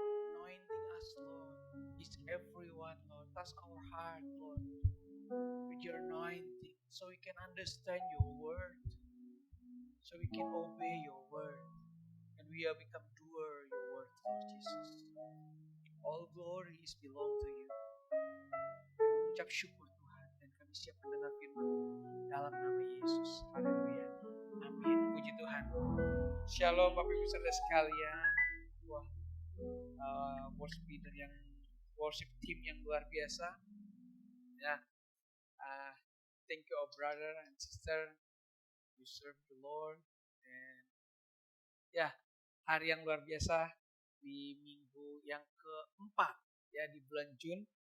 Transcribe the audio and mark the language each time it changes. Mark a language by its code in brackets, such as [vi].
[en] Anointing us, Lord, is everyone, Lord. Touch our heart, Lord, with your anointing, so we can understand your word, so we can obey your word, and we have become doer your word, Lord Jesus. All glory is belong to you. [id] Kami mengucap syukur Tuhan, dan kami siap mendengar firman dalam nama Yesus. Haleluya. Amin. Puji Tuhan. Shalom Bapak Ibu Saudara sekalian. Wah, worship leader yang worship team yang luar biasa. [en] Ya, thank you our brother and sister. You serve the Lord. And [id] ya, hari yang luar biasa di minggu yang keempat ya di bulan Jun.